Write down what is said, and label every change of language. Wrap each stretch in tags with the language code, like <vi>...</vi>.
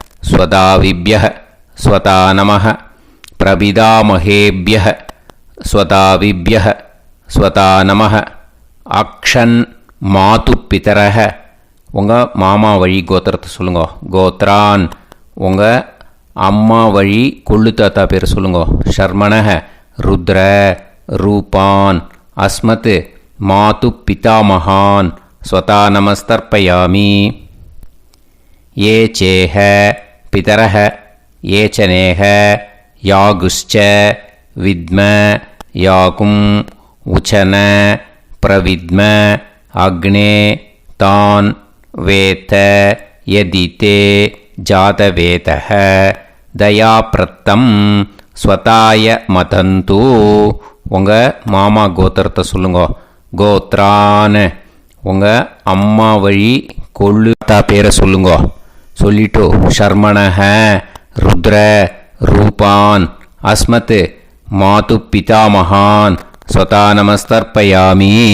<sa>ஸ்வதாவிப்யः ஸ்வதா நமः பிரபிதாமஹேப்யः ஸ்வதாவிப்யः ஸ்வதா நமः அக்ஷன் மாது பிதரஹ</sa> <ta>உங்கள் மாமா வழி கோத்திரத்தை சொல்லுங்க. கோத்ரான் உங்கள் அம்மா வழி கொள்ளு தாத்தா பேர் சொல்லுங்க.</ta> <sa>ஷர்மணஹ ருத்ர ரூபான் அஸ்மத் மாது பிதாமகான் ஸ்வதா நமஸ்தர்ப்பயாமி. ये चेह पितरः ये च नेह यागुश्च विद्म याकुम् उचन प्रविद्म अग्ने तान् वेत यदिते जातवेतः दयाप्रत्तं स्वताय मदन्तु</sa> <ta>உங்கள் மாமா கோத்திரத்தை சொல்லுங்க. கோத்ரான் உங்கள் அம்மா வழி கொள்ளு தாத்தா பேரை சொல்லுங்க. சொல்லிட்டு</ta> <sa>ஷர்மணஹ ருத்ர ரூபான் அஸ்மத் மாது பிதாமகான் ஸ்வதா நமஸ்தர்ப்பயாமி.</sa>